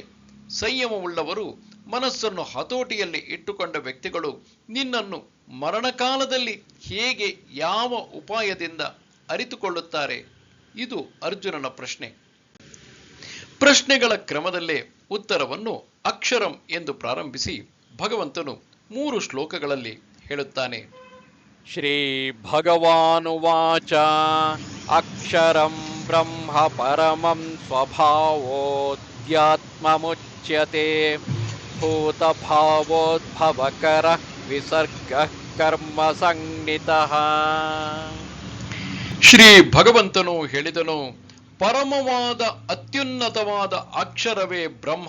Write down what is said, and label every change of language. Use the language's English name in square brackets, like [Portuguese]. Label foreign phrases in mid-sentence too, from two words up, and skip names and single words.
[Kannada] ಸಂಯಮವುಳ್ಳವರು, ಮನಸ್ಸನ್ನು ಹತೋಟಿಯಲ್ಲಿ ಇಟ್ಟುಕೊಂಡ ವ್ಯಕ್ತಿಗಳು ನಿನ್ನನ್ನು ಮರಣಕಾಲದಲ್ಲಿ ಹೇಗೆ, ಯಾವ ಉಪಾಯದಿಂದ ಅರಿತುಕೊಳ್ಳುತ್ತಾರೆ? ಇದು ಅರ್ಜುನನ ಪ್ರಶ್ನೆ. ಪ್ರಶ್ನೆಗಳ ಕ್ರಮದಲ್ಲೇ ಉತ್ತರವನ್ನು ಅಕ್ಷರಂ ಎಂದು ಪ್ರಾರಂಭಿಸಿ ಭಗವಂತನು 3 ಶ್ಲೋಕಗಳಲ್ಲಿ ಹೇಳುತ್ತಾನೆ. [Sanskrit] ಶ್ರೀ ಭಗವಾನುವಾಚ ಅಕ್ಷರಂ ಬ್ರಹ್ಮ ಪರಮಂ ಸ್ವಭಾವೋಧ್ಯಾತ್ಮಮುಚ್ಯತೆ ಭೂತಭಾವೋದ್ಭವಕರಃ ವಿಸರ್ಗಃ ಕರ್ಮ ಸಂಜ್ಞಿತಃ. [Kannada] ಶ್ರೀ ಭಗವಂತನು ಹೇಳಿದನು, ಪರಮವಾದ ಅತ್ಯುನ್ನತವಾದ ಅಕ್ಷರವೇ ಬ್ರಹ್ಮ.